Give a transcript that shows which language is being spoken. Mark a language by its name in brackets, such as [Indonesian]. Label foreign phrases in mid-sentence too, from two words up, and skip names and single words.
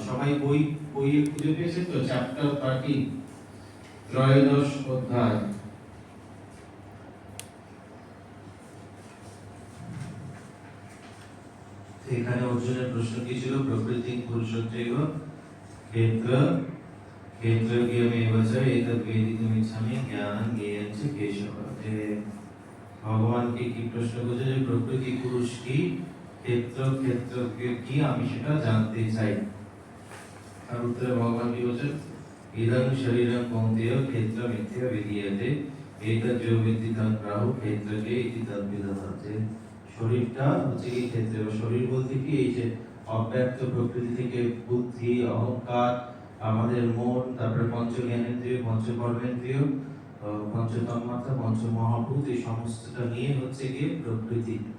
[Bangla] সবাই বইয়ে খুঁজে পেয়েছে তো? চ্যাপ্টার 13 ত্রয়োদশ অধ্যায়। এখানে অর্জুনের প্রশ্ন কি ছিল? [Sanskrit] প্রকৃতি পুরুষত্বৈব ক্ষেত্র ক্ষেত্রজ্ঞমেব চ এতদ্ বেদিতুমিচ্ছামি জ্ঞানং জ্ঞেয়ং চ কেশব। [Bangla] যে ভগবানকে কি প্রশ্ন করেছে যে প্রকৃতি পুরুষ কি, ক্ষেত্রজ্ঞ কি, আমি সেটা জানতে চাই। তার উত্তরে ভগবান কি বলছেন? [Sanskrit] ইদং শরীরং কৌন্তেয় ক্ষেত্রমিত্যা বিধীয়তে এতদ্ যো বিদ্ধি তৎ প্রাহু ক্ষেত্রজ্ঞ ইতি তদ্বিদঃ। [Bangla] যে শরীরটা হচ্ছে কি ক্ষেত্র। শরীর বলতে কি এই যে অব্যক্ত প্রকৃতি থেকে বুদ্ধি, অহংকার, আমাদের মন, তারপরে পঞ্চ জ্ঞানেন্দ্রিয়, পঞ্চ কর্মেন্দ্রিয়, পঞ্চ তন্মাত্রা, পঞ্চ মহাভূত, এই সমস্তটা নিয়ে হচ্ছে গিয়ে প্রকৃতি।